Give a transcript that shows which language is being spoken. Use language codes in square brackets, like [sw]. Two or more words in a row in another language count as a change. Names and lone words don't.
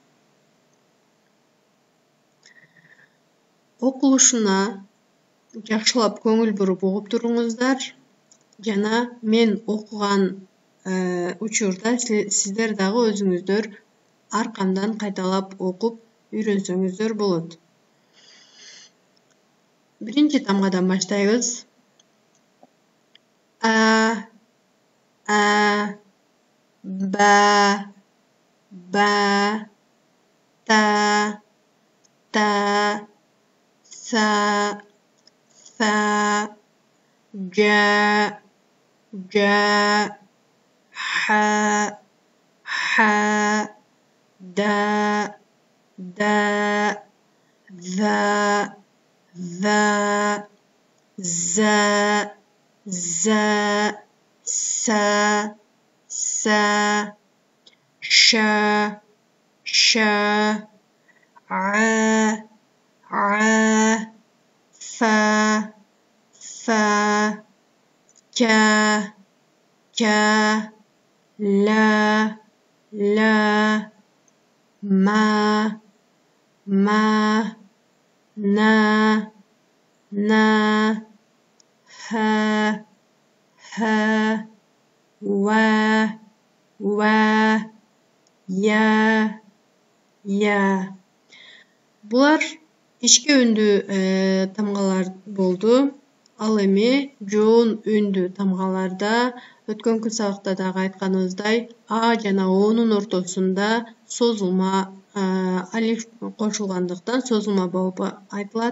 [ky] Окулушуна жакшылап көңүл буруп угуп туруңуздар жана мен окуган учурда сиздер дагы өзүңүздөр аркамдан кайталап окуп үйрөнсөңүздөр болот. Биринчи тамгадан баштайбыз. [ar] А, ба, та, са, жа, ха, да, за, за, са, ша, фа, ка, ла, ма, на, ха, ва, я. [ky] Булар ички үндүү тамгалар болду. Ал эми жоон үндүү тамгаларда өткөнкү сабакта дагы айтканыбыздай а жана о'нун ортосунда созулма алиф кошулгандыктан созулма болуп айтылат.